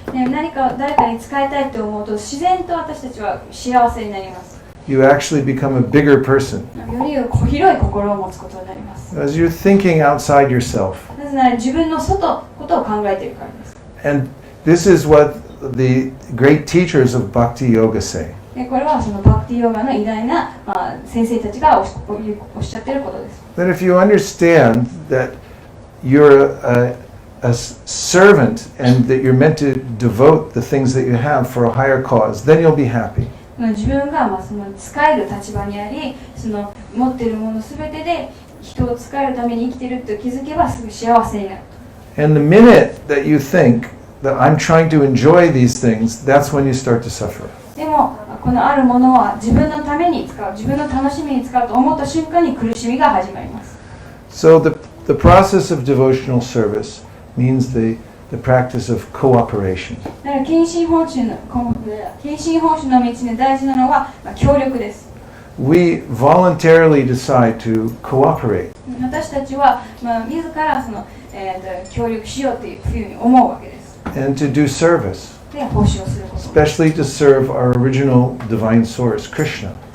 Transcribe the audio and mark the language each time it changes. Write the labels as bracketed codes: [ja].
[ja] 何か誰かに使いたいと思うと自然と私たちは幸せになります。 [en] You actually become a bigger person [ja] より広い心を持つことになります。 [en] as you're thinking outside yourself. [ja] なぜなら自分のことを考えているからです。 [en] And this is what the great teachers of Bhakti Yoga say. [ja] でこれはそのバクティヨガの偉大な、先生たちがおっしゃっていることです。 [en] That if you understand that you're a servant and that you're meant to devote the things that you have for a higher cause, then you'll be happy. [ja] 自分がその使える立場にあり、その持っているものすべてで人を使えるために生きていると気づけばすぐ幸せになる。 [en] And the minute that you think that I'm trying to enjoy these things, that's when you start to suffer. [ja] でもこのあるものは自分のために使う、自分の楽しみに使うと思った瞬間に苦しみが始まります。 [en] So the process of devotional service means the practice of cooperation. [ja] だから献身奉仕の道で大事なのは、協力です。 [en] We voluntarily decide to cooperate. [ja] 私たちは、自ら協力しようというふうに思うわけです。 [en] And to do service, [ja] で、奉仕をすること。 [en] especially to serve our original divine source, Krishna.